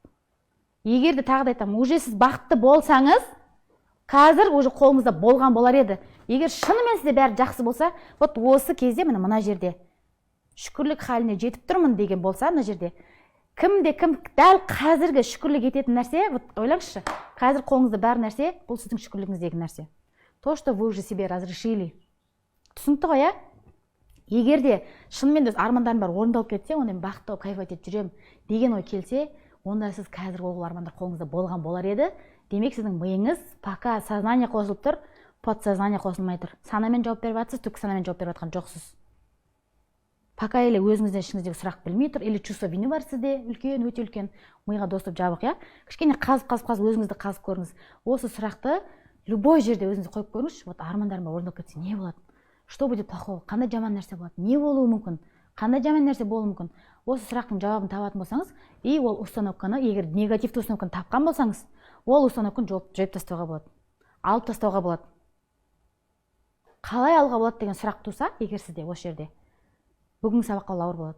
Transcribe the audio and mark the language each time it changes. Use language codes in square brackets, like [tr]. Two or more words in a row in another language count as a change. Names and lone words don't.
[kk] Егер де тағы да айтамын, уже сіз бақытты болсаңыз, қазір уже қолыңызда болған болар еді. Егер шынымен сізде бәрі жақсы болса, вот осы кезде мына жерде шүкірлік халіне жетіп тұрмын деген болса, мына жерде кім дәл қазіргі шүкірлік ететін нәрсе, вот ойлаңызшы, қазір қолыңызда бар нәрсе, бұл сіздің шүкірлігіңіздегі нәрсе. [ru] То, что вы уже себе разрешили. [kk] Түсінікті ғой, иә? Егер де шынымен де армандарым бар орындалып кетсе, онда мен бақытты болып кайф етіп жүремін деген ой келсе, онда сіз қазір ол армандар қолыңызда болған болар еді. Демек сіздің миыңыз [ru] пока сознание [kk] қосылып тұр, подсознание қосылмай тұр. Санамен жауап беріп жатсыз, түпкі санамен жауап беріп жатқан жоқсыз. [ru] Пока или [kk] өзіңізден ішіңіздегі сұрақ білмей тұр, [ru] или чувство вины [kk] бар сізде, үлкен, өте үлкен, миға доступ жабық, иә? Кішкене қазып өзіңізді қазып көріңіз. Осы сұрақты любой жерде өзіңізді қойып көріңізші. Вот армандарым бар орындалып кетсе не болады? [ru] Что будет плохого? [kk] Қандай жаман нәрсе болады? Не болуы мүмкін? Қандай жаман нәрсе болуы мүмкін? Осы сұрақтың жауабын табатын болсаңыз, и ол установканы, егер негативті установканы тапқан болсаңыз, ол установканы жойып тастауға болады. Алып тастауға болады. Қалай алуға болады деген сұрақ туса, егер сізде осы жерде, бүгінгі сабаққа ол ауыр болады.